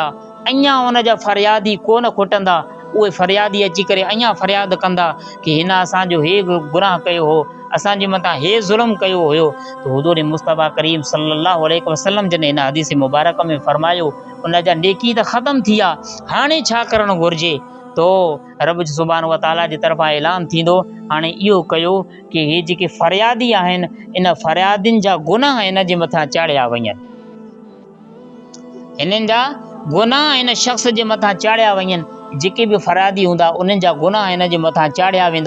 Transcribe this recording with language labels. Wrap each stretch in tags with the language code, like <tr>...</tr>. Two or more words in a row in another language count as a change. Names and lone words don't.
<sd>अञा उन जा फ़रियादी कोन खुटंदा, उहे फ़रियादी अची करे अञा फ़रियाद कंदा कि हिन असांजो हे गुनाह कयो हो, असांजे मथां हे ज़ुल्म कयो हुयो। तो हुज़ूर मुस्तफ़ा करीम</sd> <ar>صلى الله عليه وسلم</ar> <sd>जन हिन हदीस मुबारक में फरमायो उन जा नेकी त ख़तम थी विया, हाणे छा करणु घुरिजे? तो रब</sd> <ar>سبحانه وتعالى</ar> <sd>जी तरफ़ां ऐलान थींदो, हाणे इहो कयो कि हे जेके फ़रियादी आहिनि इन फ़रियादियुनि जा गुनाह इन जे मथां चाढ़िया वञनि, इन्हनि जा गुनाह इन शख़्स जे मथां चाढ़िया वञनि, जेके बि फ़रियादी हूंदा उन्हनि जा गुनाह इन जे मथां चाढ़िया वेंदा।</sd>